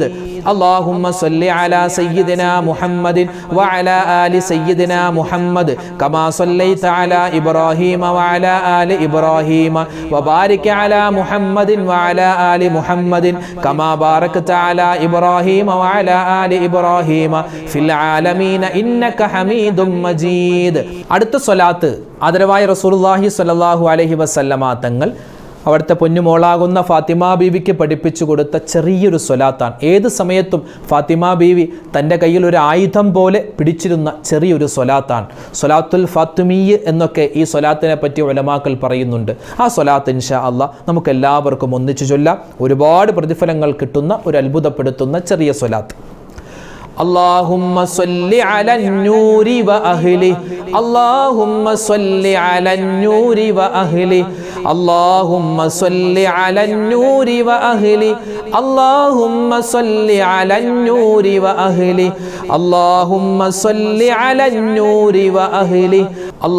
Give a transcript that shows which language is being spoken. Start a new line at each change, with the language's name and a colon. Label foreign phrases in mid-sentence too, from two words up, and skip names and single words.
Arabic: اللهم صل على سيدنا محمد وعلى آل سيدنا محمد كما صليت على إبراهيم وعلى آل إبراهيم وبارك على محمد وعلى آل محمد كما باركت على إبراهيم وعلى آل إبراهيم في العالمين إنك حميد مجيد.
Malayalam: അടുത്ത സ്വലാത്ത് ആദരവായ റസൂലുള്ളാഹി
Arabic: صلى الله عليه وسلم
Malayalam: തങ്ങൾ അവിടുത്തെ പൊന്നുമോളാകുന്ന ഫാത്തിമ ബീവിക്ക് പഠിപ്പിച്ചു കൊടുത്ത ചെറിയൊരു സ്വലാത്താണ്. ഏത് സമയത്തും ഫാത്തിമ ബീവി തൻ്റെ കയ്യിൽ ഒരു ആയുധം പോലെ പിടിച്ചിരുന്ന ചെറിയൊരു സ്വലാത്താണ്. സ്വലാത്തുൽ ഫാത്തിമീയ് എന്നൊക്കെ ഈ സ്വലാത്തിനെ പറ്റി ഉലമാക്കൾ പറയുന്നുണ്ട്. ആ സ്വലാത്ത്
Arabic: إن شاء الله
Malayalam: നമുക്ക് എല്ലാവർക്കും ഒന്നിച്ചു ചൊല്ലാം. ഒരുപാട് പ്രതിഫലങ്ങൾ കിട്ടുന്ന ഒരു അത്ഭുതപ്പെടുത്തുന്ന ചെറിയ സ്വലാത്ത്.
Arabic: اللهم صل على النور وأهله اللهم صل على النور وأهله اللهم صل على النور وأهله اللهم صل على النور وأهله اللهم صل على النور وأهله